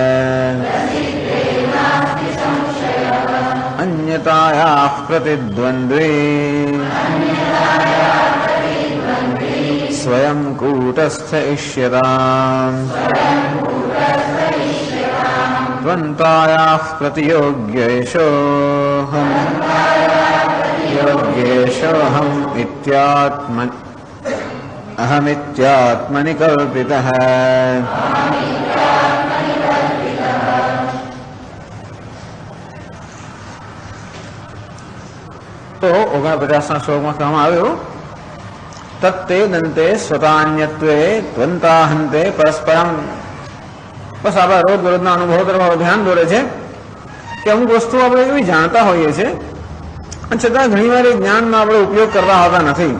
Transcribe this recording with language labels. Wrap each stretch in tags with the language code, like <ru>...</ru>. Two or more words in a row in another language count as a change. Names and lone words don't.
<sa>अन्यतायाः प्रतिद्वन्द्वी स्वयं कूटस्थ इष्यताम् त्वन्तायाः प्रतियोग्येषोऽहम् अहमित्यात्मनि कल्पितः।</sa> <gu>तो 49 શ્લોકમાં કહેવામાં આવ્યું</gu> <sa>तत्तेदंते स्वतान्यत्वे त्वन्ताहंते परस्परम.</sa> <gu>બસ આપણા રોજ બરોજના અનુભવ તરફ ધ્યાન દોરે છે કે અમુક વસ્તુ આપણે એવી જાણતા હોઈએ છીએ અને છતાં ઘણી વાર એ જ્ઞાનમાં આપણે ઉપયોગ કરતા હોતા નથી.</gu>